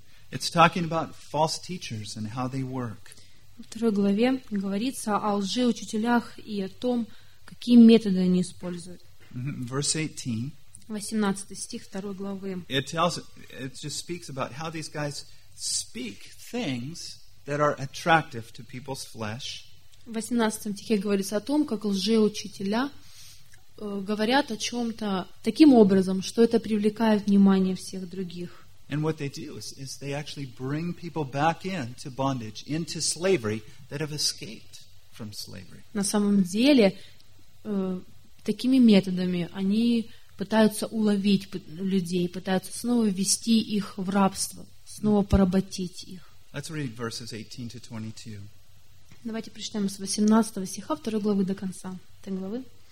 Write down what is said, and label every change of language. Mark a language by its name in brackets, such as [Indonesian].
[English] It's talking about false teachers and how they work. [Russian] В второй главе говорится о лжеучителях и о том, какие методы они используют. [English] Verse 18. [Russian] 18 стих 2 главы. [English] It just speaks about how these guys speak things that are attractive to people's flesh. [Russian] В 18 стихе говорится о том, как лжеучителя говорят о чем-то таким образом, что это привлекает внимание всех других. [English] And what they do is they actually bring people back into bondage, into slavery, that have escaped from slavery. [Russian] На самом деле, такими методами они пытаются уловить людей, пытаются снова ввести их в рабство, снова поработить их. [English] Let's read verses 18 to 22. [Russian] Давайте прочитаем с 18 стиха 2 главы до конца этой главы.